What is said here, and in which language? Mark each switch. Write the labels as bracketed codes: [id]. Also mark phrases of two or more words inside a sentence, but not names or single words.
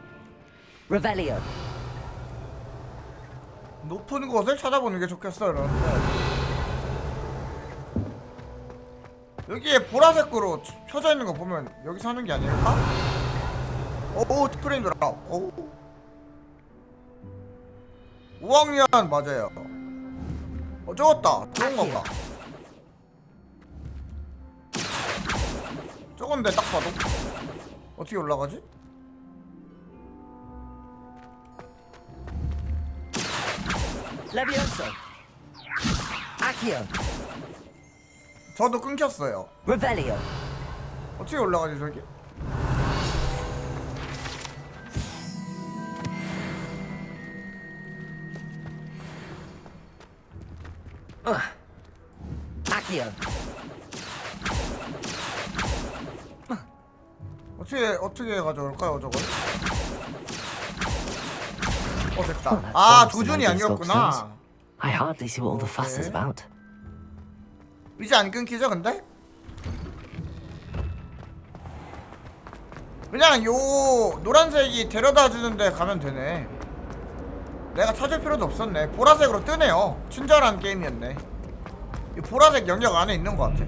[ko] Revelio. 높은 곳을 찾아보는 게 좋겠어. 이러는데 여기에 보라색으로 켜져 있는 거 보면 여기 사는 게 아닐까? 오, 스크린 돌아. 오. 5학년 맞아요. 적었다. 좋은 건가? 적은데 딱 봐도 어떻게 올라가지? Levioso. Accio. 저도 끊겼어요. Revelio. 어떻게 올라가지 저기? Accio. 어떻게 가져올까요 저걸? 됐다. 아, 조준이 아니었구나. [en] I hardly see what all the fuss is about. [ko] 이제 안 끊기죠 근데? 그냥 요 노란색이 데려다 주는데 가면 되네. 내가 찾을 필요도 없었네. 보라색으로 뜨네요. 친절한 게임이었네. 이 보라색 영역 안에 있는 것 같아.